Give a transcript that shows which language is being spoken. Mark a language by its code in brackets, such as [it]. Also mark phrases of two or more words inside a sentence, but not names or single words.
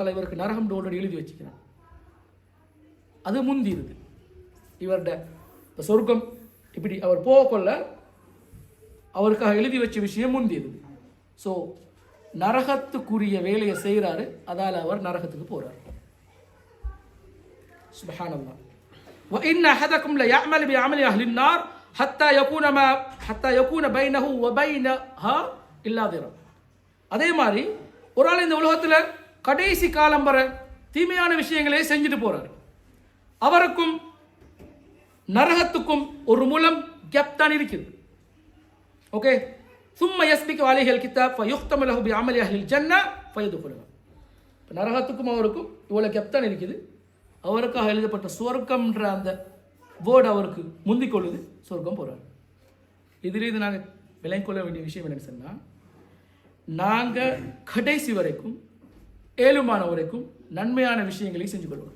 [ta] அல்லாஹ் தஆலா இவருக்கு நரகம் ஆல்ரெடி எழுதி வச்சுக்கிறான், அது முந்திருது. இவருடைய சொர்க்கம் இப்படி அவர் போகக்கொள்ள அவருக்காக எழுதி வச்ச விஷயம் முந்தியது. ஸோ நரகத்துக்குரிய வேலையை செய்கிறாரு, அதால் அவர் நரகத்துக்கு போகிறார். சுப்ஹானல்லாஹ். [ar] وَإِنَّ أَحَدَكُمْ لَيَعْمَلُ بِعَمَلِ أَهْلِ النَّارِ حَتَّى يَكُونَ بَيْنَهُ وَبَيْنَهَا إِلَّا ذِرَاعٌ. [ta] அதே மாதிரி ஒரு ஆள் இந்த உலகத்தில் கடைசி காலம் வர தீமையான விஷயங்களே செஞ்சுட்டு போறாரு. அவருக்கும் நரகத்துக்கும் ஒரு மூலம் கேப் தான் இருக்குது. ஓகே, [ar] ثم يسبق عليه الكتاب فيختم له بعمل أهل الجنة فيدخلها. [ta] நரகத்துக்கும் அவருக்கும் இவ்வளவு கேப் தான் இருக்குது. அவருக்காக எழுதப்பட்ட சொர்க்கம்ன்ற அந்த வேர்டு அவருக்கு முந்திக் கொள்ளுது, சொர்க்கம் போறாரு. இதிலிருந்து நாங்கள் விளங்கிக் கொள்ள வேண்டிய விஷயம் என்னன்னு சொன்னா, நாங்கள் கடைசி வரைக்கும் ஏழுமான வரைக்கும் நன்மையான விஷயங்களை செஞ்சு கொள்வோம்.